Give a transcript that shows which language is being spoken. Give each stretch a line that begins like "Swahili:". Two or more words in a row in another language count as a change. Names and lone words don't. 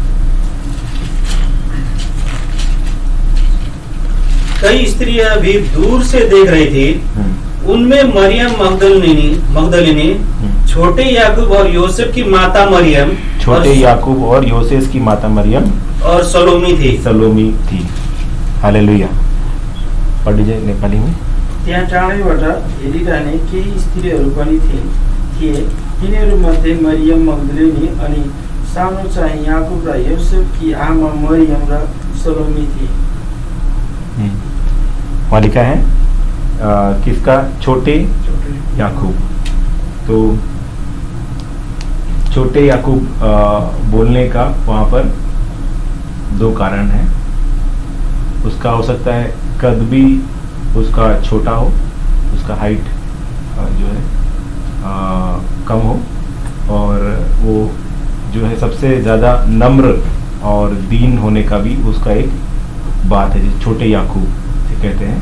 Hindi: कई स्त्रियां भी दूर से देख रही थी। उनमें मरियम मगदलिनी, छोटे याकूब और योसेफ की माता मरियम, छोटे याकूब और योसेफ की माता मरियम और सलोमी थी। हालेलुया। पढ़ लीजिए नेपाली में।
Nepali: त्यहाँ टाढैबाट हेरिरहने केही स्त्रीहरू पनि थिए। तिनीहरूमध्ये मरियम मगदलिनी अनि सानो चाहिँ याकूब र योसेफ की आमा मरियम र सलोमी थी।
Hindi: वहाँ लिखा है किसका? छोटे याकूब। तो छोटे याकूब बोलने का वहाँ पर 2 कारण है। उसका हो सकता है कद भी उसका छोटा हो, उसका हाइट जो है कम हो, और वो जो है सबसे ज़्यादा नम्र और दीन होने का भी उसका एक बात है, जिसे छोटे याकूब से कहते हैं।